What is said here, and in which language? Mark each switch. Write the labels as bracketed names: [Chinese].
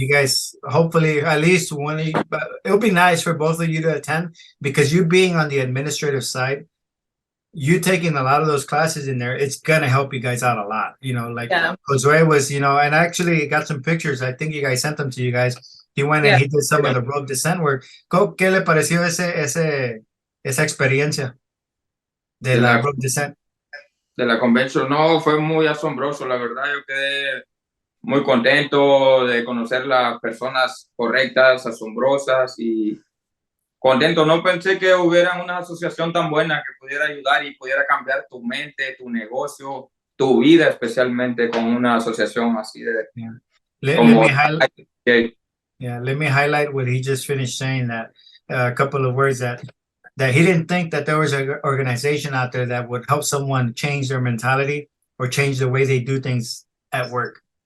[English] You guys, hopefully, at least one. It'll be nice for both of you to attend, because you being on the administrative side, you taking a lot of those classes in there, it's gonna help you guys out a lot. Josue was, and I actually got some pictures. I think you guys sent them to you guys. He went and he did some of the rope descent work. [Spanish] ¿Qué le pareció esa experiencia de la rope descent? De la convention, no, fue muy asombroso, la verdad. Yo quedé muy contento de conocer las personas correctas, asombrosas y contento. No pensé que hubiera una asociación tan buena que pudiera ayudar y pudiera cambiar tu mente, tu negocio, tu vida, especialmente con una asociación así de... [English] Let me highlight what he just finished saying, that a couple of words that that he didn't think that there was an organization out there that would help someone change their mentality or change the way they do things at work.